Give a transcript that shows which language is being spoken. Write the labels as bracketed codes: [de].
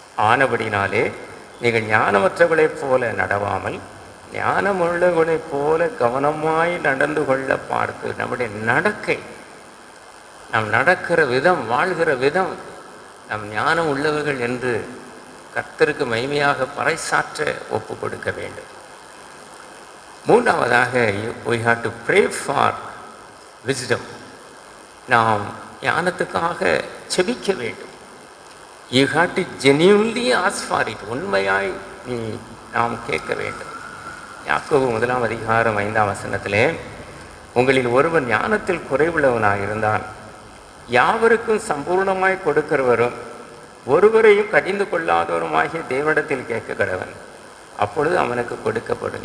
[ta] ஆனபடினாலே நீங்கள் ஞானமற்றவர்களைப் போல நடவாமல் ஞானமுள்ளவர்களைப் போல கவனமாய் நடந்து கொள்ள பார்த்து, நம்முடைய நடக்கை, நாம் நடக்கிற விதம், வாழ்கிற விதம் நாம் ஞானம் உள்ளவர்கள் என்று கர்த்தருக்கு மகிமையாக பறைசாற்ற ஒப்பு கொடுக்க வேண்டும். [en] 3ஆவதாக we have to pray for wisdom. [ta] நாம் ஞானத்துக்காக செபிக்க வேண்டும். [en] you have to genuinely ask for it. [ta] உண்மையாய் நாம் கேட்க வேண்டும். யாக்கோபு 1ஆம் அதிகாரம் 5ஆம் வசனத்திலே, உங்களில் ஒருவன் ஞானத்தில் குறைவுள்ளவனாக இருந்தால் யாவருக்கும் சம்பூர்ணமாய் கொடுக்கிறவரும் ஒருவரையும் கடிந்து கொள்ளாதவருமாகிய தேவனிடத்தில் கேட்க கடவன், அப்பொழுது அவனுக்கு கொடுக்கப்படும்.